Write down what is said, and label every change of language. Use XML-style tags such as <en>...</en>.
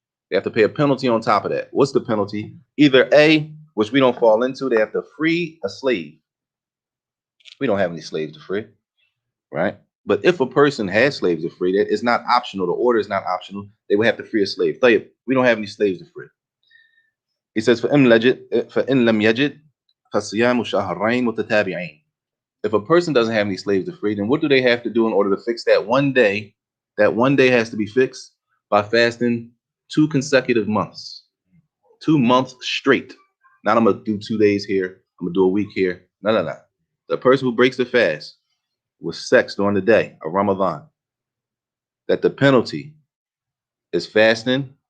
<en>They have to pay a penalty on top of that. What's the penalty? Either A, which we don't fall into, they have to free a slave. We don't have any slaves to free, right? But if a person has slaves to free, it's not optional. The order is not optional. They would have to free a slave. We don't have any slaves to free. He says,</en> <ar>فَإِن لَمْ يَجِدْ فَصِيَامُ شَهْرَيْنِ مُتَتَابِعَيْنِ.</ar> <en>If a person doesn't have any slaves to free, then what do they have to do in order to fix that one day? That one day has to be fixed by fasting 2 consecutive months. 2 months straight. Not I'm going to do 2 days here. I'm going to do a week here. No. The person who breaks the fast with sex during the day of Ramadan, that the penalty is fasting.</en>